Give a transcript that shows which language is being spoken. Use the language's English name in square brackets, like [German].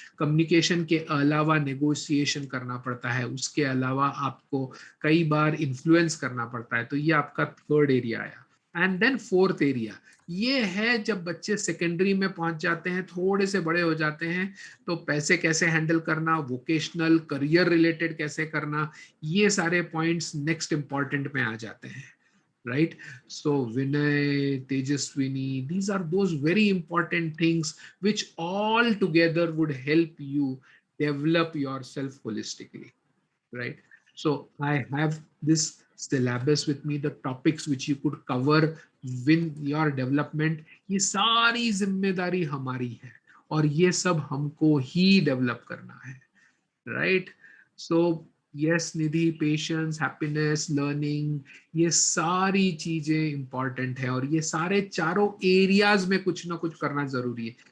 [Hindi] Communication के अलावा negotiation करना पड़ता है, उसके अलावा आपको कई बार इन्फ्लुएंस करना पड़ता है, तो ये आपका थर्ड एरिया आया। एंड देन फोर्थ एरिया ये है जब बच्चे सेकेंडरी में पहुंच जाते हैं, थोड़े से बड़े हो जाते हैं, तो पैसे कैसे हैंडल करना, वोकेशनल करियर रिलेटेड कैसे करना, ये सारे पॉइंट्स नेक्स्ट इंपॉर्टेंट में आ जाते हैं, right? [English] So Vinay, Tejaswini, these are those very important things which all together would help you develop yourself holistically, right? So I have this syllabus with me, the topics which you could cover with your development. [Hindi] ये सारी जिम्मेदारी हमारी है और ये सब हमको ही develop करना है, राइट। सो यस निधि, पेशेंस, हैप्पीनेस, लर्निंग, ये सारी चीजें इंपॉर्टेंट है और ये सारे चारों एरियाज में कुछ ना कुछ करना जरूरी है।